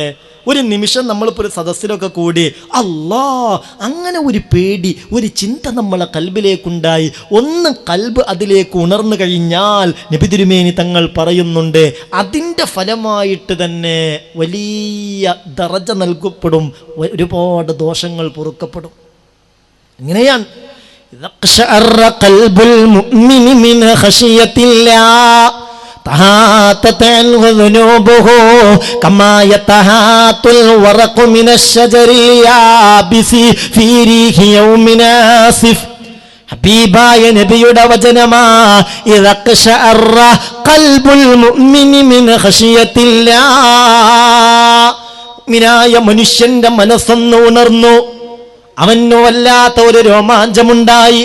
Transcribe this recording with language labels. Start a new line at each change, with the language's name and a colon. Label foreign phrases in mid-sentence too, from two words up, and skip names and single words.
Malayalam: ഒരു നിമിഷം നമ്മളിപ്പോൾ ഒരു സദസ്സിലൊക്കെ കൂടി അല്ലാ അങ്ങനെ ഒരു പേടി, ഒരു ചിന്ത നമ്മളെ കൽബിലേക്കുണ്ടായി, ഒന്ന് കൽബ് അതിലേക്ക് ഉണർന്നു കഴിഞ്ഞാൽ നബി തിരുമേനി തങ്ങൾ പറയുന്നുണ്ട്, അതിൻ്റെ ഫലമായിട്ട് തന്നെ വലിയ ദറജ നൽകപ്പെടും, ഒരുപാട് ദോഷങ്ങൾ പൊറുക്കപ്പെടും.
Arabic: ഇങ്ങനെയാണ് تهاتت عنه ذنوبه كما يتهات الورق من الشجر اليابس في ريح يوم آسف.
Malayalam: ഹബീബായ നബിയുടെ വചനമാ,
Arabic: إذا اقشعر قلب المؤمن من خشية الله.
Malayalam: മുഅ്മിനായ മനുഷ്യന്റെ മനസ്സൊന്ന് ഉണർന്നു, അവന് വല്ലാത്ത ഒരു രോമാഞ്ചമുണ്ടായി.